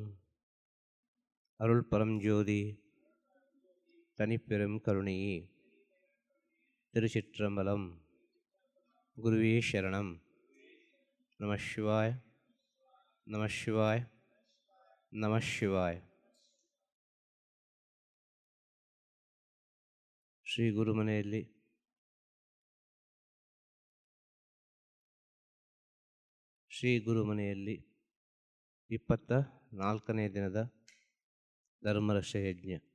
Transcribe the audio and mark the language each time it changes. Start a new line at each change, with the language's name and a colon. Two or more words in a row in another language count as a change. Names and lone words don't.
Tamil: அருள் பரஞ்சோதி தனிப்பெரும் கருணையே. திருச்சிற்றம்பலம். குருவே சரணம். நம சிவாய நம சிவாய நம சிவாய.
Kannada: ಶ್ರೀ ಗುರುಮನೆಯಲ್ಲಿ ಶ್ರೀ ಗುರುಮನೆಯಲ್ಲಿ 24ನೇ ದಿನದ ಧರ್ಮರಕ್ಷೆ ಯಜ್ಞ.